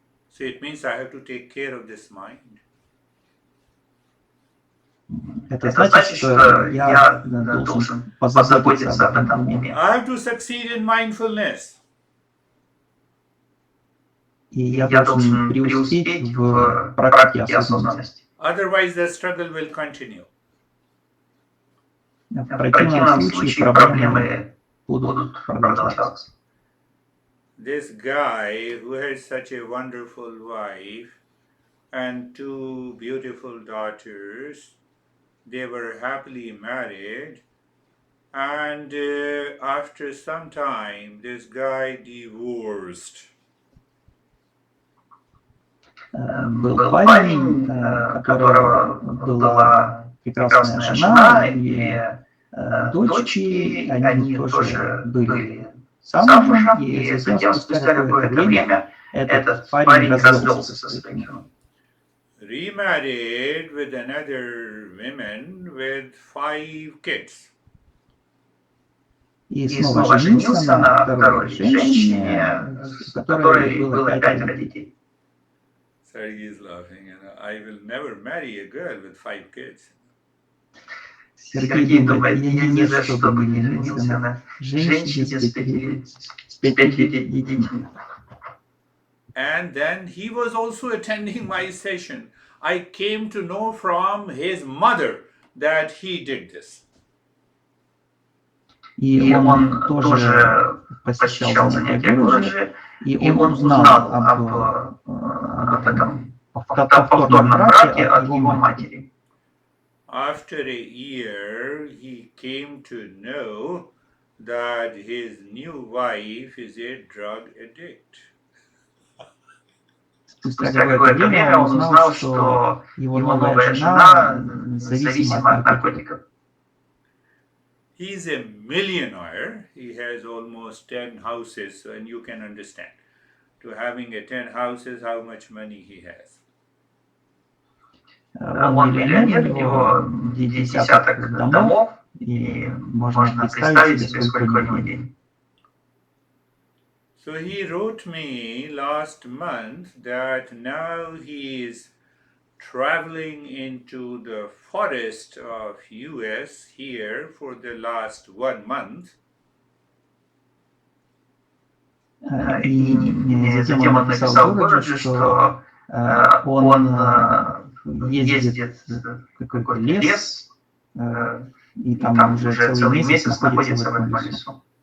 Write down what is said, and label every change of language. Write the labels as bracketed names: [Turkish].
[English] So it means I have to take care of this mind. [Russian] Это значит, что я должен позаботиться об этом уме. [English] I have to succeed in mindfulness. [Russian] И я должен преуспеть в практике осознанности. [English] Otherwise, the struggle will continue. [Russian] В противном случае проблемы будут продолжаться. [English] This guy who had such a wonderful wife and two beautiful daughters, they were happily married, and after some time, this guy divorced. [Russian] Был парень, у которого была прекрасная жена и дочки, они тоже были замужем, и затем, спустя какое-то время, этот парень развелся со своей женой. [English] Remarried with another woman with 5 kids. [Russian] И снова женился на второй женщине, у которой было 5 детей. [English] Sergey is laughing, I will never marry a girl with 5 kids. [Russian] Сергей думает, я ни за что бы не женился на женщине с 5 детьми. [English] And then he was also attending my session. I came to know from his mother that he did this. [Russian] И он тоже посещал занятия Гурджи, и он узнал об этом повторном браке от его матери. [English] After a year, he came to know that his new wife is a drug addict. [Russian] Спустя какое-то время он узнал, что его новая жена зависима от наркотиков. [English] He is a millionaire. He has almost 10 houses, and you can understand. To having a 10 houses, how much money he has. [Russian] Он миллионер, у него десяток домов, и можно представить себе, сколько у него денег. [English] So he wrote me last month that now he is traveling into the forest of US here for the last 1 month. [Russian] И затем он написал Гурджи, что он ездит в какой-то лес, и там уже целый месяц находится в этом лесу.